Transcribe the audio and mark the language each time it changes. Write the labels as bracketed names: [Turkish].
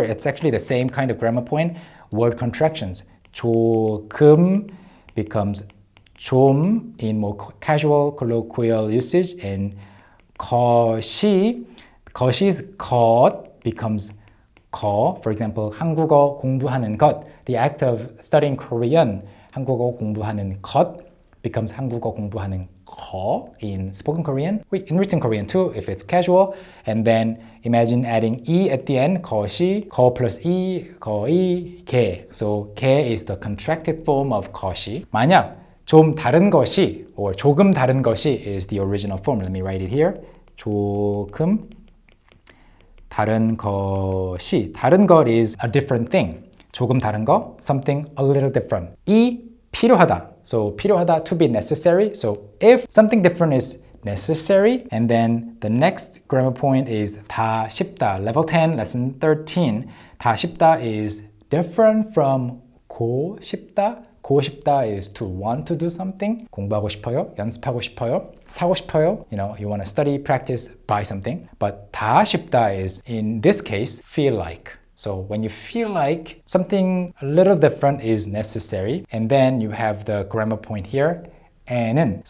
[English] It's actually the same kind of grammar point, word contractions. 조금 becomes 좀 in more casual colloquial usage, and 것이's 것 becomes 거. [Korean] For example, 한국어 공부하는 것. [English] The act of studying Korean, [Korean] 한국어 공부하는 것 [English] becomes [Korean] 한국어 공부하는 거 [English] in spoken Korean, in written Korean too, if it's casual. And then imagine adding e at the end, 것이, 거 plus e, 거의, 게. So 게 is the contracted form of 것이. [Korean] 만약 좀 다른 것이, [English] or [Korean] 조금 다른 것이 [English] is the original form. Let me write it here. [Korean] 조금 다른 것이, 다른 것 [English] is a different thing. 조금 다른 거, something a little different. [Korean] 이 필요하다. [English] So 필요하다, to be necessary. So if something different is necessary, and then the next grammar point is 다 쉽다. Level 10, lesson 13. [Korean] 다 쉽다 is different from 고 쉽다. [English] 고 싶다 is to want to do something. [Korean] 공부하고 싶어요, 연습하고 싶어요, 사고 싶어요. [English] You know, you want to study, practice, buy something. But 다 쉽다 is, in this case, feel like. So when you feel like something a little different is necessary, and then you have the grammar point here, 에는.